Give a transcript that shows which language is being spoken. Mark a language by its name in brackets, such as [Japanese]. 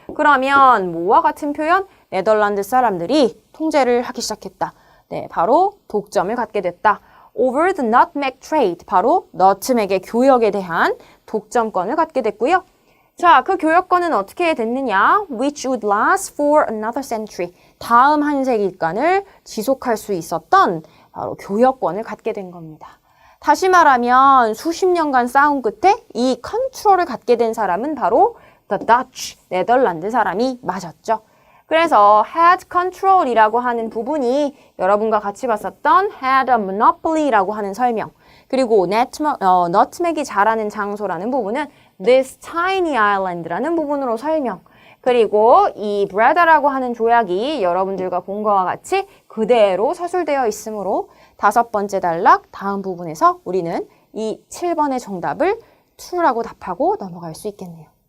[Korean] 그러면 뭐와 같은 표현? 네덜란드 사람들이 통제를 하기 시작했다. 바로 독점을 갖게 됐다. [English] Over the nutmeg trade, [Korean] 바로 너트맥의 교역에 대한 독점권을 갖게 됐고요. 자, 그 교역권은 어떻게 됐느냐? [English] Which would last for another century. [Korean] 다음 한 세기간을 지속할 수 있었던 바로 교역권을 갖게 된 겁니다. 다시 말하면 수십 년간 싸운 끝에 이 컨트롤을 갖게 된 사람은 바로 the Dutch, 네덜란드 사람이 맞았죠. 그래서 [English] had control [Korean] 이라고 하는 부분이 여러분과 같이 봤었던 [English] had a monopoly [Korean] 라고 하는 설명, 그리고 nutmeg이 자라는 장소라는 부분은 [English] this tiny island [Korean] 라는 부분으로 설명, 그리고 이 브레다라고 하는 조약이 여러분들과 본 것과 같이 그대로 서술되어 있으므로 5번째 단락 다음 부분에서 우리는 이 7번의 정답을 true라고 답하고 넘어갈 수 있겠네요.